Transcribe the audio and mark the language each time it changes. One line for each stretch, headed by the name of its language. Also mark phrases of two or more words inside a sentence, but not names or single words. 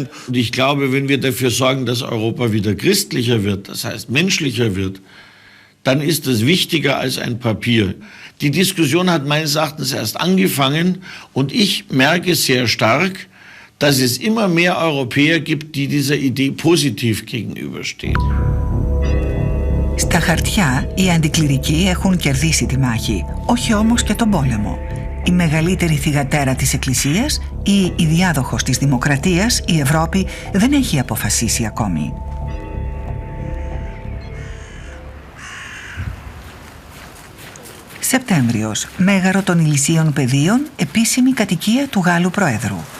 German: Und ich glaube, wenn wir dafür sorgen, dass Europa wieder christlicher wird, das heißt menschlicher wird, dann ist das wichtiger als ein Papier. Die Diskussion hat meines Erachtens erst angefangen und ich merke sehr stark, dass es immer mehr Europäer gibt, die dieser Idee positiv gegenüberstehen.
Greek: Στα χαρτιά, οι αντικληρικοί έχουν κερδίσει τη μάχη, όχι όμως και τον πόλεμο. Η μεγαλύτερη θυγατέρα της Εκκλησίας ή η διάδοχος της δημοκρατίας, η Ευρώπη, δεν έχει αποφασίσει ακόμη. Σεπτέμβριος, Μέγαρο των Ηλυσίων Πεδίων, επίσημη κατοικία του Γάλλου Προέδρου.